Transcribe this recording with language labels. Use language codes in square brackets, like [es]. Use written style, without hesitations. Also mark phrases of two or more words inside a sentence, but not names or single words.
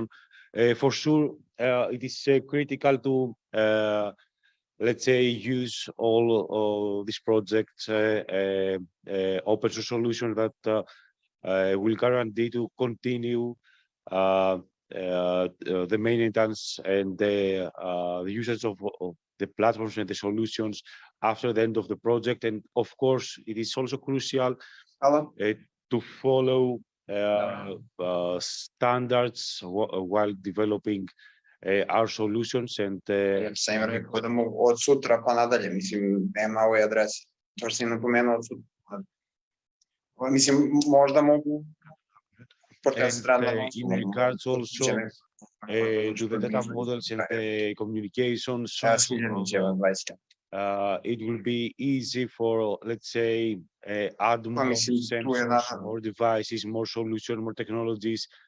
[en] For sure, it is critical to let's say use all these projects open source solutions that will guarantee to continue the maintenance and the usage of the platforms and the solutions after the end of the project. And of course, it is also crucial to follow standards while developing our solutions. And [sr] Sam je rekao da mogu od sutra pa nadalje, mislim, nema ove adrese. To sam napomenuo od sutra. Mislim, možda mogu [en] in regards also to the data models and the communications, it will be easy for, let's say, add more sensors, more devices, more solutions, more technologies,